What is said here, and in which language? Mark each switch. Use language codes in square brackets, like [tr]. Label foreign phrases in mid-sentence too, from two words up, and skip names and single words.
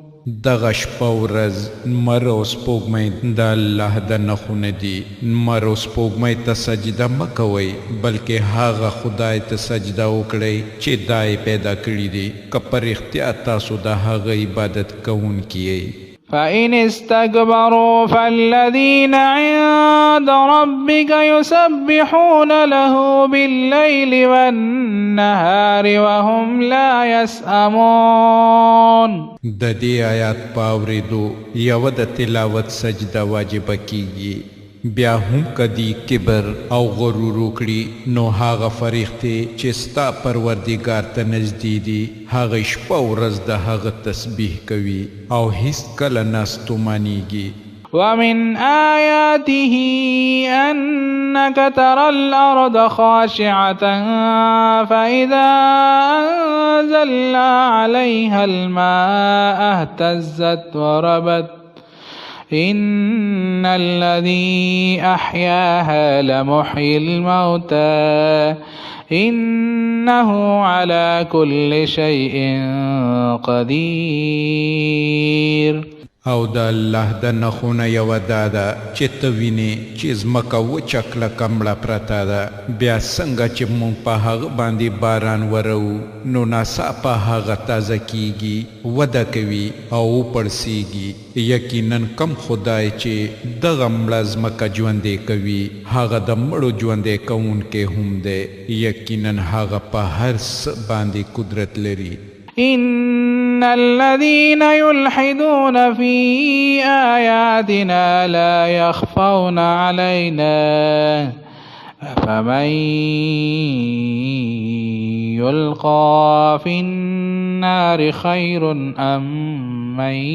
[ps] دغه شپه ورځ نمر او سپوږمۍ د الله د نښونه دي. نمر او سپوږمۍ ته سجده مه کوئ بلکې هغه خدای ته سجده وکړئ چې دا یې پیدا کړي دي که په رښتیا تاسو د هغه عبادت کوونکي یئ. [ar] فإن استكبروا فالذين عند ربك يسبحون له بالليل والنهار وهم لا يسأمون. [ps] د دې آیات په اورېدو یوه د تلاوت سجده واجبه کیږي. بیا هم کدی کبر او غرور وکړي نو هغه فرښتې چې ستا پروردګار ته نږدې دي هغه شپه او ورځ د هغه تسبیح کوي او هیڅ کله نه ستومانیږي. [ar] ومن آياته أنك ترى الأرض خاشعة فإذا أنزلنا عليها الماء اهتزت وربت إن الذي أحياها لمحيي الموتى إنه على كل شيء قدير. [ps] او د الله د نښونه یوه دا ده چې ته وینې چې ځمکه وچه کلکه مړه پرته ده بیا څنګه چې موږ په هغه باندې باران ورو نو ناڅاپه هغه تازه کیږي وده کوي او وپړسیږي. یقینا کم خدای چې دغه مړه ځمکه ژوندې کوي هغه د مړو ژوندې کوونکی هم دی. یقینا هغه په هر څه باندې قدرت لري. [ar] إن الذين يلحدون في آياتنا لا يخفون علينا أفمن يلقى في النار خير أم من